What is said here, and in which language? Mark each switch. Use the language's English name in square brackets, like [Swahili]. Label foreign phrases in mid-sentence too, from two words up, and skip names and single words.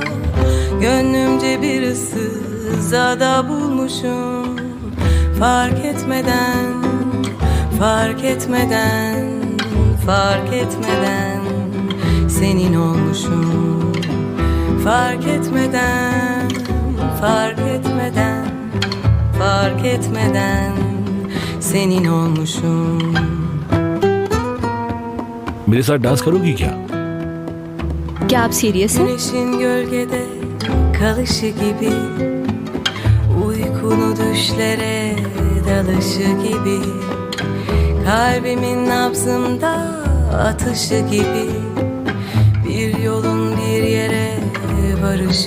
[Turkish] gönlümce bir ıssız ada bulmuşum, fark etmeden, fark etmeden, fark etmeden senin olmuşum, fark etmeden, fark etmeden, fark etmeden senin olmuşum. [Hindi] मेरे साथ डांस करोगी क्या? क्या आप सीरियस हैं? [Turkish] Güneşin gölgede kalışı gibi, uykunu düşlere dalışı gibi, kalbimin nabzımda atışı gibi, bir yolun bir yere varışı